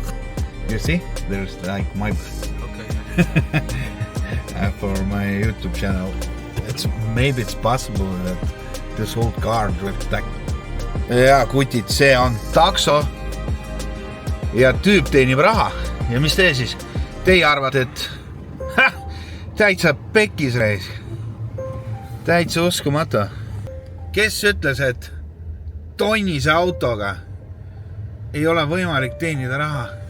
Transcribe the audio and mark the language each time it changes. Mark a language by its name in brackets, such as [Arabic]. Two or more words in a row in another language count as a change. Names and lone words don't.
[English] You see, there's like Maybach. Okay. For my YouTube channel, maybe it's possible that this whole car will back. [Estonian] Ja kutid, see on takso ja tüüp teenib raha. Ja mis tee siis? Teie arvad, et täitsa pekis reis. Täitsa uskumatu. Kes ütles, et tonnise autoga ei ole võimalik teenida raha?